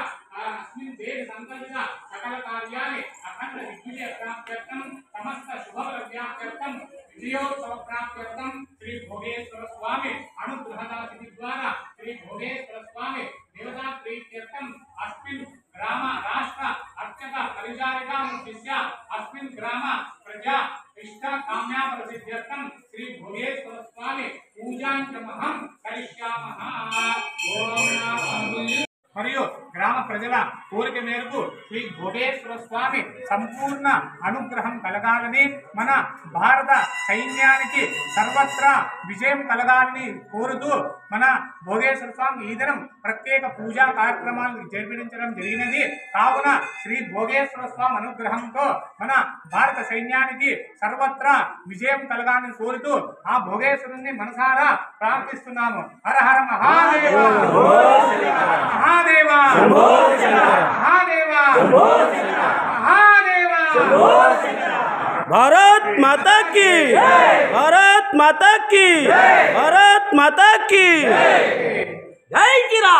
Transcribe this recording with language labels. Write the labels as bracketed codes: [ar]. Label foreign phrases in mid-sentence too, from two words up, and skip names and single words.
[sa] अस्मिन् देश संकल्पित सकल कार्याणि अखंड दिग्विजय प्राप्त्यर्थम समस्त शुभव्याप्त्यर्थम विजयोत्सव प्राप्त्यर्थम श्री भोगेश्वर स्वामी अनुग्रहदासी द्वारा श्री भोगेश्वर स्वामी देवता प्रीत्यर्थम अस्मिन् ग्राम राष्ट्र अर्चक परिचारिका शिष्य अस्मिन् ग्राम प्रजा इष्ट काम्या प्रसिद्ध्यर्थम श्री भोगेश्वर स्वामी पूजांचमहं करिष्यामः। ओम नमः [te] మరియు గ్రామ ప్రజల కోరిక మేరకు శ్రీ భోగేశ్వర స్వామి సంపూర్ణ అనుగ్రహం కలగాలని మన భారత సైన్యానికి సర్వత్రా విజయం కలగాలని కోరుతూ మన భోగేశ్వర స్వామి ఈ దినం ప్రత్యేక పూజా కార్యక్రమాలను జరిపించడం జరిగినది. కావున శ్రీ భోగేశ్వర స్వామి అనుగ్రహంతో మన భారత సైన్యానికి సర్వత్రా విజయం కలగాలని కోరుతూ ఆ భోగేశ్వరుని మనసారా ప్రార్థిస్తున్నాము. [hi] हर हर महादेव महादेवा महादेवा महादेवा। भारत माता की भारत माता की भारत माता की जय श्री राम।